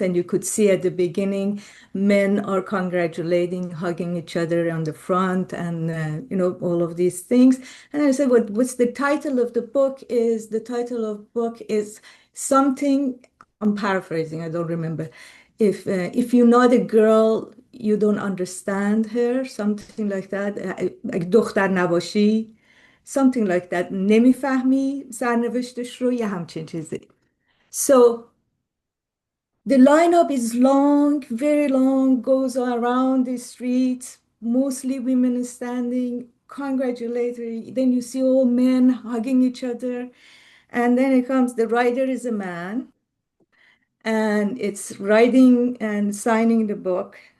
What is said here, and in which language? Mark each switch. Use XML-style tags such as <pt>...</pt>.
<en>And you could see at the beginning, men are congratulating, hugging each other on the front, and all of these things. And I said, what's the title of the book? The title of book is something. I'm paraphrasing. I don't remember. If you're not a girl, you don't understand her. Something like that.</en> <fa>دختر نباشی.</fa> <en>Something like that.</en> <fa>نمیفهمی سرنوشتش رو، یه همچین چیزی.</fa> <en>So the lineup is long, very long, goes around the streets, mostly women standing, congratulatory. Then you see all men hugging each other. And then it comes, the writer is a man, and it's writing and signing the book.</en>